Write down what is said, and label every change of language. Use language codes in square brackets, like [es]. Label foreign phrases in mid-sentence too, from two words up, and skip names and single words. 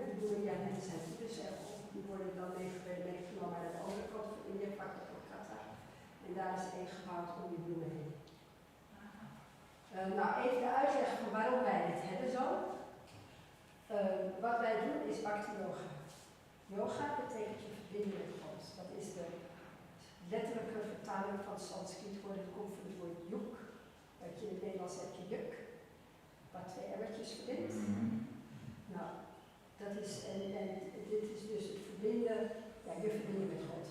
[nl] Die bloemen die aan hen zijn dus die worden dan meegenomen naar de andere kant van India, vlak bij Kolkata. En daar is één gebouwd om die bloemen heen. Nou, even de uitleg van waarom wij dit hebben zo. Wat wij doen is [sa] bhakti yoga. [nl] Yoga betekent je verbinden met God. Dat is de letterlijke vertaling van Sanskriet woord. Het komt van het woord juk. Dat je in het Nederlands hebt je juk. Wat twee emmertjes verbindt. Nou, dat is, en dit is dus het verbinden, ja, je verbinden met God.